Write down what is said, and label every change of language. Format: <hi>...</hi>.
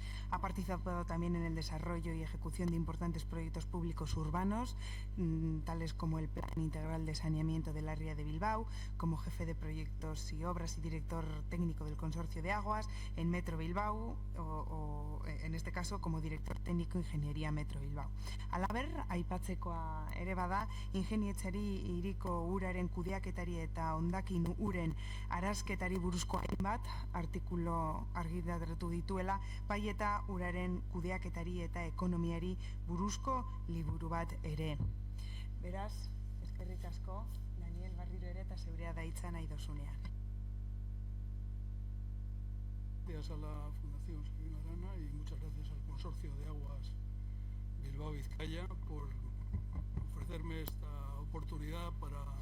<es>Ha participado también en el desarrollo y ejecución de importantes proyectos públicos urbanos, tales como el Plan Integral de Saneamiento del Área de Bilbao, como jefe de proyectos y obras y director técnico del Consorcio de Aguas en Metro Bilbao, o en este caso como director técnico Ingeniería Metro Bilbao.</es> <eu>Halaber, aipatzekoa ere bada, ingenietzari hiriko uraren kudeaketari eta hondakin uren arazketari buruzko hainbat artikulu argitaratu dituela, bai eta uraren kudeaketari eta ekonomiari buruzko liburu bat ere. Beraz, eskerrik asko, Daniel, barriro ere eta zeurea daitza nahi dozunean.</eu> <es>Gracias a la Fundación Sabino Arana y muchas gracias al Consorcio de Aguas Bilbao-Vizcaya por ofrecerme esta oportunidad para</es>